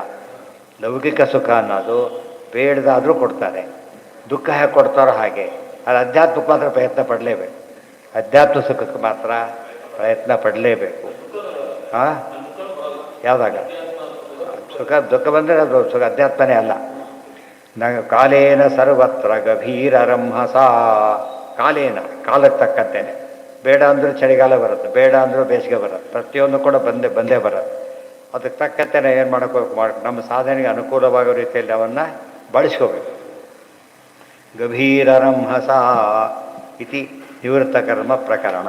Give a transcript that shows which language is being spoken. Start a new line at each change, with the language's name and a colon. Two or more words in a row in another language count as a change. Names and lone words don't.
Kannada: ಲೌಕಿಕ ಸುಖ ಅನ್ನೋದು ಬೇಡದಾದರೂ ಕೊಡ್ತಾರೆ, ದುಃಖ ಹೇಗೆ ಕೊಡ್ತಾರೋ ಹಾಗೆ. ಅದು ಅಧ್ಯಾತ್ಮಕ್ಕೆ ಮಾತ್ರ ಪ್ರಯತ್ನ ಪಡಲೇಬೇಕು. ಅಧ್ಯಾತ್ಮ ಸುಖಕ್ಕೆ ಮಾತ್ರ ಪ್ರಯತ್ನ ಪಡಲೇಬೇಕು. ಹಾಂ, ಯಾವುದಾಗ ಸುಖ ದುಃಖ ಬಂದರೆ ಅದು ಸುಖ ಅಧ್ಯಾತ್ಮನೇ ಅಲ್ಲ.
Sanskrit: ಕಾಲೇನ ಸರ್ವತ್ರ ಗಭೀರ ರಂಹಸ.
Kannada: ಕಾಲೇನ ಕಾಲಕ್ಕೆ ತಕ್ಕಂತೇನೆ. ಬೇಡ ಅಂದರೂ ಚಳಿಗಾಲ ಬರುತ್ತೆ, ಬೇಡ ಅಂದರೂ ಬೇಸಿಗೆ ಬರುತ್ತೆ, ಪ್ರತಿಯೊಂದು ಕೂಡ ಬಂದೇ ಬರುತ್ತೆ. ಅದಕ್ಕೆ ತಕ್ಕಂತೆ ಏನು ಮಾಡ್ಕೋಬೇಕು, ನಮ್ಮ ಸಾಧನೆಗೆ ಅನುಕೂಲವಾಗೋ ರೀತಿಯಲ್ಲಿ ಅವನ್ನು ಬಳಸ್ಕೋಬೇಕು.
Sanskrit: ಗಭೀರ ರಂಹಸ ಇತಿ ನಿವೃತ್ತ ಕರ್ಮ ಪ್ರಕರಣ.